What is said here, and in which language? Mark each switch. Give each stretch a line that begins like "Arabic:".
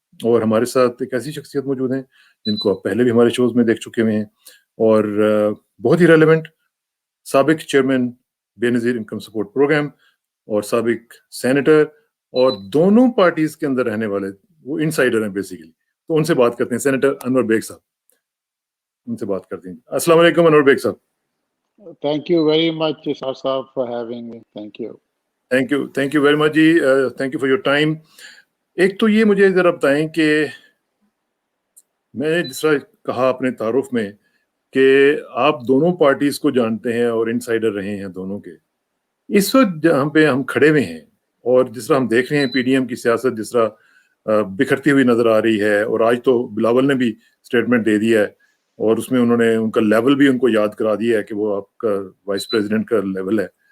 Hindi: और हमारे साथ एक ऐसी शख्सियत मौजूद हैं जिनको आप पहले भी हमारे शोज़ में देख चुके हुए हैं, और बहुत ही रेलेवेंट साबिक chairman Benazir income support programme और साबिक सेनेटर, और दोनों पार्टीज के अंदर रहने वाले वो इनसाइडर हैं बेसिकली। तो उनसे बात करते हैं, सेनेटर अनवर बेग साहब, उनसे बात करते हैं। अस्सलाम वालेकुम अनवर बेग साहब।
English: Thank you very much, Sir Saab, for having me. Thank you. Thank you very much जी, thank you for your time.
Hindi: एक तो ये मुझे जरा बताएं कि मैंने जिस तरह कहा अपने तारुफ में कि आप दोनों पार्टीज को जानते हैं और इनसाइडर रहे हैं दोनों के। इस वक्त जहाँ पे हम खड़े हुए हैं और जिस तरह हम देख रहे हैं पीडीएम की सियासत जिस तरह बिखरती हुई नजर आ रही है, और आज तो बिलावल ने भी स्टेटमेंट दे दिया है और उसमें उन्होंने उनका लेवल भी उनको याद करा दिया है कि वो आपका वाइस प्रेसिडेंट का लेवल है।